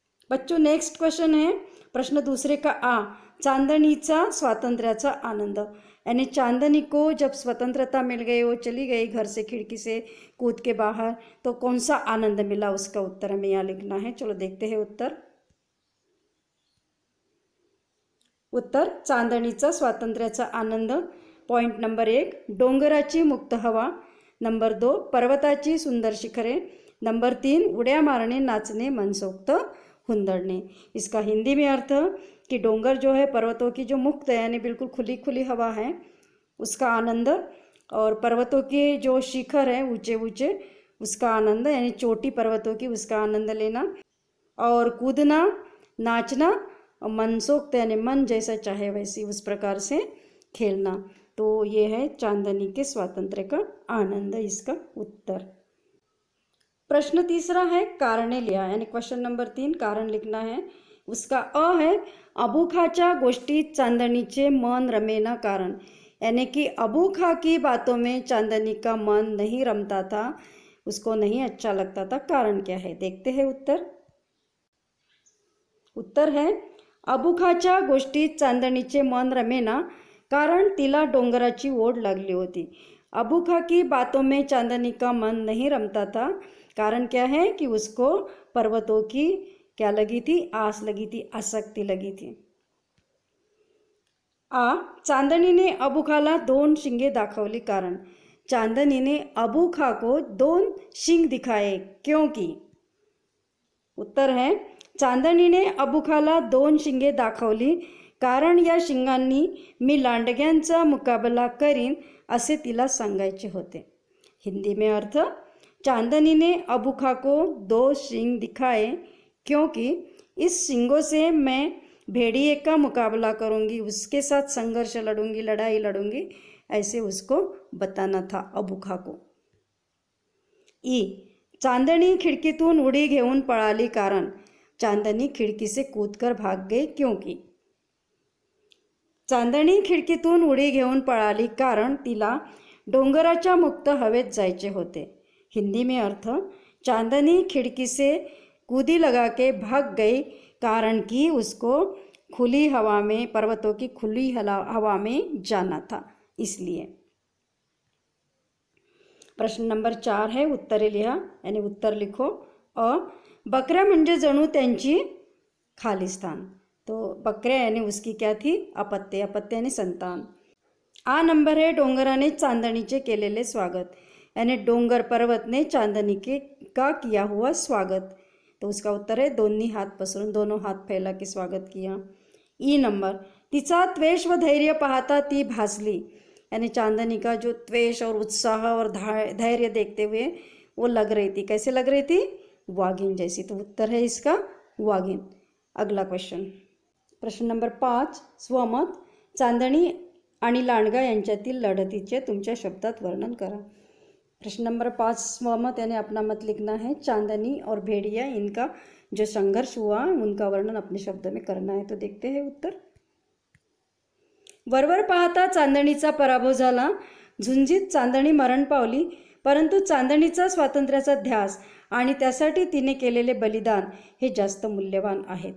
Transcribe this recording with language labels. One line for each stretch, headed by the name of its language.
Hindi: बच्चों, next question है, प्रश्न दूसरे का
Marathi: चांदनीचा स्वातंत्र्याचा आनंद।
Hindi: यानी चांदनी को जब स्वतंत्रता मिल गई, वो चली गई घर से, खिड़की से कूद के बाहर, तो कौन सा आनंद मिला, उसका उत्तर हमें यहाँ लिखना है। चलो देखते हैं उत्तर।
Marathi: उत्तर, चांदणीचा स्वातंत्र्याचा आनंद। पॉइंट नंबर 1, डोंगराची मुक्त हवा। नंबर 2, पर्वताची सुंदर शिखरे। नंबर 3, उड्या मारणे, नाचने, मनसोक्त हुंदड़ने।
Hindi: इसका हिंदी में अर्थ कि डोंगर जो है पर्वतों की जो मुक्त है, यानी बिल्कुल खुली खुली हवा है, उसका आनंद, और पर्वतों के जो शिखर है ऊंचे ऊंचे, उसका आनंद, यानी चोटी पर्वतों की, उसका आनंद लेना, और कूदना, नाचना, मनसोक्त यानी मन जैसा चाहे वैसी उस प्रकार से खेलना। तो ये है चांदनी के स्वातंत्र्य का आनंद, इसका उत्तर। प्रश्न तीसरा है
Marathi: कारणे लिहा,
Hindi: यानी क्वेश्चन नंबर 3 कारण लिखना है। उसका अ है
Marathi: अबू खाच्या गोष्टीत चांदनीचे मन रमेना कारण,
Hindi: यानी कि अबू खा की बातों में चांदनी का मन नहीं रमता था, उसको नहीं अच्छा लगता था। कारण क्या है, देखते हैं उत्तर। उत्तर है
Marathi: अबू खाच्या गोष्टीत चांदनीचे मन रमेना कारण तिला डोंगराची ओढ लागली होती।
Hindi: अबू खा की बातों में चांदनी का मन नहीं रमता था, कारण क्या है कि उसको पर्वतों की क्या लगी थी, आस लगी थी, आसक्ति लगी थी।
Marathi: आ
Hindi: चांदनीने अबू खाला 2 शिंगे दाखवली कारण, चांदनीने अबू खा को 2 शिंग दिखाए क्योंकि। उत्तर है
Marathi: चांदनीने अबू खाला 2 शिंगे दाखवली कारण या शिंगांनी मी लांडग्यांचा मुकाबला करीन असे तिला सांगायचे होते।
Hindi: हिंदी में अर्थ, चांदनी ने अबू खा को 2 शिंग दिखाए क्योंकि इस शिंगों से मैं भेड़िए का मुकाबला करूंगी, उसके साथ संघर्ष लड़ूंगी, लड़ाई लड़ूंगी, ऐसे उसको बताना था अबू खा को।
Marathi: ई चांदनी खिडकीतून उडी घेऊन पळाली कारण,
Hindi: चांदनी खिडकी से कूदकर भाग गई क्योंकि।
Marathi: चांदनी खिडकीतून उडी घेऊन पळाली कारण तिला डोंगराच्या मुक्त हवेत जायचे होते।
Hindi: हिंदी में अर्थ, चांदनी खिड़की से कूदी लगा के भाग गई कारण कि उसको खुली हवा में, पर्वतों की खुली हवा में जाना था, इसलिए। प्रश्न नंबर 4 है
Marathi: उत्तरे लिहा,
Hindi: यानी उत्तर लिखो।
Marathi: अ बकऱ्या म्हणजे जणू त्यांची खालिस्तान,
Hindi: तो बकऱ्या यानी उसकी क्या थी, अपत्य, अपत्य यानी संतान। आ नंबर है
Marathi: डोंगराने चांदनीचे केलेले स्वागत,
Hindi: यानी डोंगर पर्वत ने चांदनी के का किया हुआ स्वागत, तो उसका उत्तर है
Marathi: दोन्ही हात पसरून,
Hindi: दोनों हाथ फैला के स्वागत किया। ई नंबर
Marathi: तिचा त्वेष व धैर्य पाहता ती भासली,
Hindi: यानी चांदनी का जो त्वेष और उत्साह और धैर्य देखते हुए वो लग रही थी, कैसे लग रही थी, वागिन जैसी, तो उत्तर है इसका वागिन। अगला क्वेश्चन,
Marathi: प्रश्न नंबर 5 स्वमत, चांदनी आणि लांडगा यांच्यातील लढतीचे तुमच्या शब्दात वर्णन करा।
Hindi: प्रश्न नंबर 5 स्वमत, यानी अपना मत लिखना है। चांदनी और भेड़िया, इनका जो संघर्ष हुआ उनका वर्णन अपने शब्द में करना है, तो देखते हैं उत्तर।
Marathi: वरवर पाहता चांदणीचा पराभव झाला, झुंजीत चांदणी मरण पावली, परंतु चांदणीचा स्वातंत्र्याचा ध्यास आणि त्यासाठी तिने केलेले बलिदान हे जास्त मूल्यवान आहे।